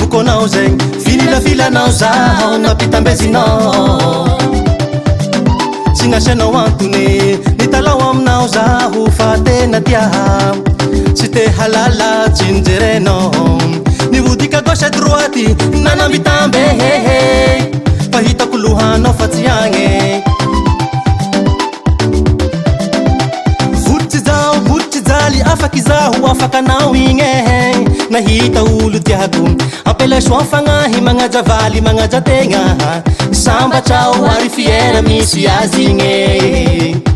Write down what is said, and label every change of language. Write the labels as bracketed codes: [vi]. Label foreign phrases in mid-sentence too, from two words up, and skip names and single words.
[mg] filanao zegny fililafilanao zaho nampitambezinao tsy nasianao antony nitalao aminao zaho fa tena tiaha tsy te halala tsinjerenao nivodika [fr] gauche à droite [mg] nanambitambe fa hitako lohanao fa tsy agny afaky zaho afakanao igny nahita olo tiako ampela soa fagnahy magnaja valy magnaja tegna sambatrao ary fiera misy azy igny